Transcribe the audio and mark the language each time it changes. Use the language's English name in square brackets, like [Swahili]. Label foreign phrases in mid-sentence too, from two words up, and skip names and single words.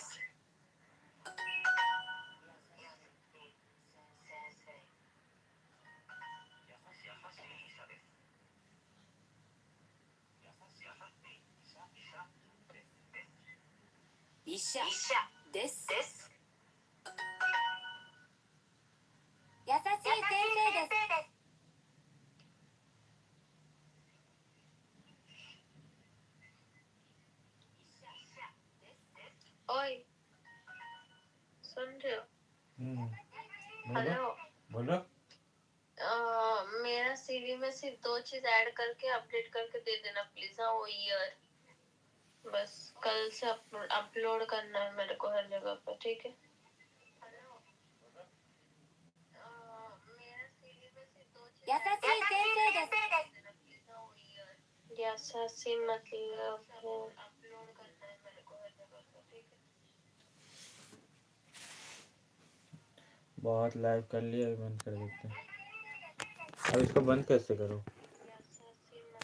[Japanese] 医者です。優しい先生です。 [Hindi] ओए सुन रहे हो? बोलो हेलो बोलो। मेरा सीवी में सिर्फ 2 चीज ऐड करके अपडेट करके दे देना प्लीज। हाँ वो ईयर बस कल से अपलोड करना है मेरे को हर जगह पर, ठीक है? [Japanese] 優しい先生です。 [Hindi] यासासी मतलब है बहुत लाइव कर लिया, अभी बंद कर देते हैं। अब इसको बंद कैसे करो?